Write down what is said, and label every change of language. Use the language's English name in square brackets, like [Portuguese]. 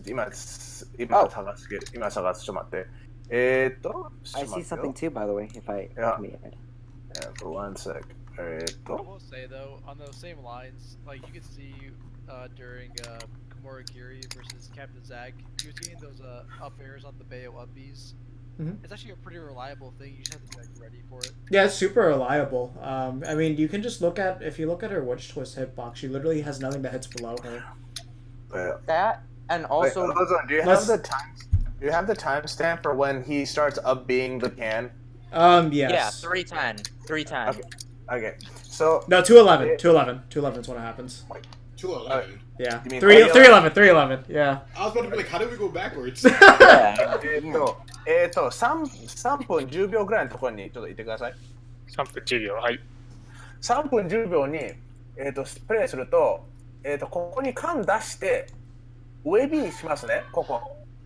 [Japanese] 今探すけど、今探す。ちょっと待って。 [English] I see something too, by the way. If I Yeah. let me add. For one sec. I will say though, on those same lines, like you could see during Kimura Kiri versus Captain Zag, you're seeing those up airs on the Bayo upbees. Mhm. It's actually a pretty reliable thing. You just have to be like, ready for it. Yeah, it's super reliable. I mean, you can just look at if you look at her witch twist hitbox, she literally has nothing that hits below her. That, and also. Wait, Ozone, do you Let's- have the time? Do you have the timestamp for when he starts up being the can? Yes. Yeah, 310. 310. Okay, so No, 211. 211. 211 is when it happens. 2:11. Yeah. You mean 311. 311. Yeah. I was about to be like, how did we go backwards? [Japanese] 3分10秒ぐらいのところにちょっといてください。 3分10秒。はい。 3分10秒に、プレイすると、ここに缶出して、ウェビーしますね、ここ。